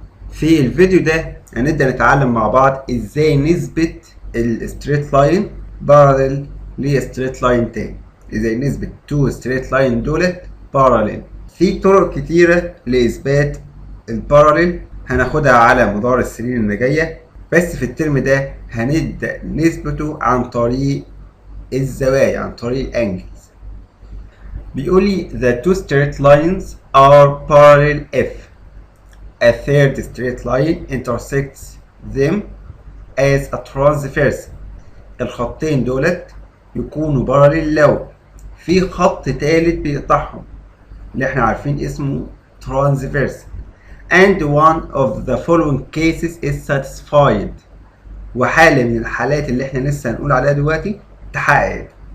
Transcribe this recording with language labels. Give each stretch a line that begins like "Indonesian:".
Arabic: في الفيديو ده هنبدأ نتعلم مع بعض ازاي نثبت الستريت لاين باراليل لستريت لاين تاني، ازاي نثبت تو ستريت لاين دولت باراليل. في طرق كتيرة لإثبات الباراليل هناخدها على مدار السنين اللي جاية، بس في الترم ده هنبدأ نثبته عن طريق الزوايا، عن طريق الانجلز. بيقول لي
English: the two straight lines are parallel if a third straight line intersects them as a transverse.
Arabic: الخطين دولت يكونوا باراليل لو في خط تالت بيقطعهم اللي احنا عارفين اسمه
English: transverse and one of the following cases is satisfied.
Arabic: وحالة من الحالات اللي احنا لسه هنقول عليها دلوقتي تحققت.